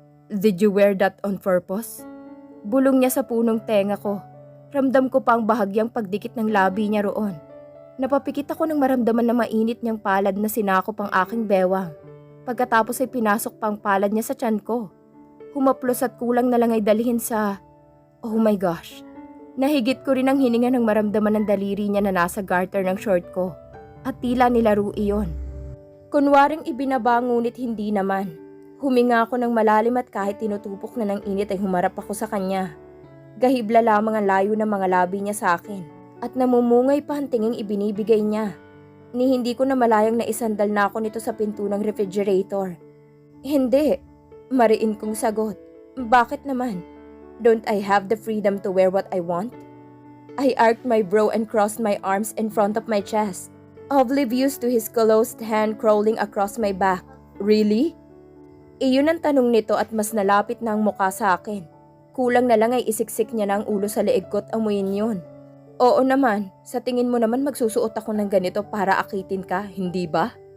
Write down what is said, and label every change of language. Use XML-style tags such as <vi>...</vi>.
<en>Did you wear that on purpose?</en> <tl>Bulong niya sa punong tenga ko. Ramdam ko pa ang bahagyang pagdikit ng labi niya roon. Napapikit ako nang maramdaman na mainit niyang palad na sinakop ang aking bewang. Pagkatapos ay pinasok pa ang palad niya sa tiyan ko. Humaplos at kulang na lang ay dalhin sa...</tl> <en>Oh my gosh.</en> <tl>Nahigit ko rin ang hininga nang maramdaman ng daliri niya na nasa garter ng short ko. At tila nilaro iyon. Kunwaring ibinaba ngunit hindi naman. Huminga ako ng malalim at kahit tinutupok na ng init ay humarap ako sa kanya. Gahibla lamang ang layo ng mga labi niya sa akin. At namumungay pa ang tinging ibinibigay niya. Ni hindi ko na malayang naisandal na ako nito sa pinto ng refrigerator. Hindi. Mariin kong sagot. Bakit naman?</tl> <en>Don't I have the freedom to wear what I want? I arched my brow and crossed my arms in front of my chest, oblivious to his closed hand crawling across my back. Really?</en> <tl>Iyon ang tanong nito at mas nalapit na ang mukha sa akin. Kulang na lang ay isiksik niya na ang ulo sa leeg ko at amuyin yun. Oo naman, sa tingin mo naman magsusuot ako ng ganito para akitin ka, hindi ba?</tl>